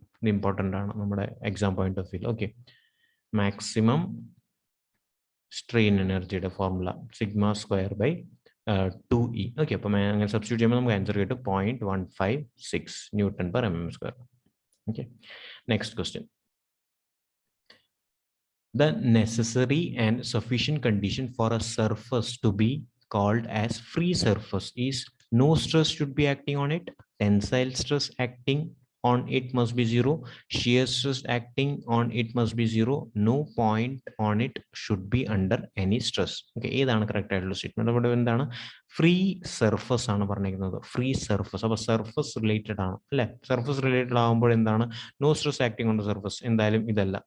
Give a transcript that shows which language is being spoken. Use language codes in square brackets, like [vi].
[ml] ഇത് ഇമ്പോർട്ടൻ്റ് ആണ് നമ്മുടെ exam point of view. Okay, maximum strain എനർജിയുടെ ഫോർമുല σ²/2e. ഓക്കെ, അപ്പം അങ്ങനെ സബ്സ്റ്റിറ്റ്യൂട്ട് ചെയ്യുമ്പോൾ നമുക്ക് ആൻസർ കിട്ടും 0.156 Newton/mm². Okay, next question. [en] The necessary and sufficient condition for a surface to be called as free surface is no stress should be acting on it, tensile stress acting on it must be 0, shear stress acting on it must be 0, no point on it should be under any stress. [ml] Okay, ഏതാണ് correct ആയിട്ടുള്ള statement? അവിടെ എന്താണ് free surface ആണ് പറഞ്ഞിരിക്കുന്നത്, free surface. അപ്പോൾ surface related ആണ് അല്ലേ. Surface related ആകുമ്പോൾ എന്താണ്, [en] no stress acting on the surface, [ml] എന്തായാലും ഇതല്ല.